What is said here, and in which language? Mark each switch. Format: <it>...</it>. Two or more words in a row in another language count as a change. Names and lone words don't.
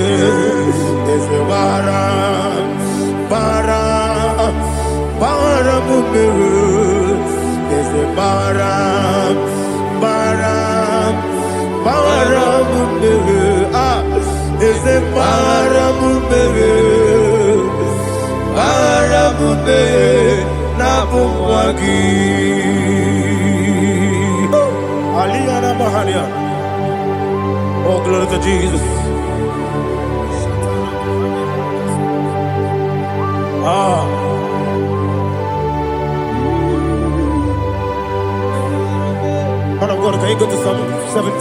<en>Ezebara, bara, bara mumeru, Ezebara, bara, bara mumeru, Ezebara mumeru, bara mumeru, Nabumwagi. Aliyana Mahalia. Oh, glory to Jesus. Man of God, can you go to Psalm 70?</en>